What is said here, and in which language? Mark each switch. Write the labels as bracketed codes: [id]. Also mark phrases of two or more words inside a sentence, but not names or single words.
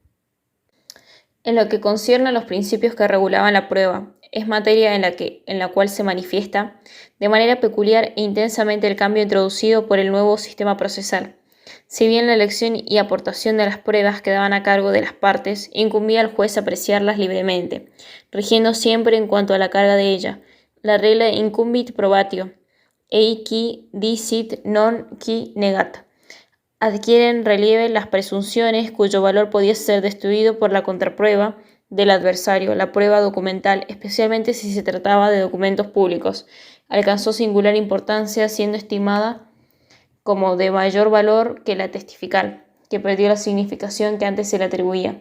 [es] En lo que concierne a los principios que regulaban la prueba, es materia en la cual se manifiesta de manera peculiar e intensamente el cambio introducido por el nuevo sistema procesal. Si bien la elección y aportación de las pruebas quedaban a cargo de las partes, incumbía al juez apreciarlas libremente, rigiendo siempre en cuanto a la carga de ella, la regla de [la] incumbit probatio, ei qui dicit non qui negat. [es] Adquieren relieve las presunciones cuyo valor podía ser destruido por la contraprueba del adversario. La prueba documental, especialmente si se trataba de documentos públicos, alcanzó singular importancia, siendo estimada como de mayor valor que la testifical, que perdió la significación que antes se le atribuía.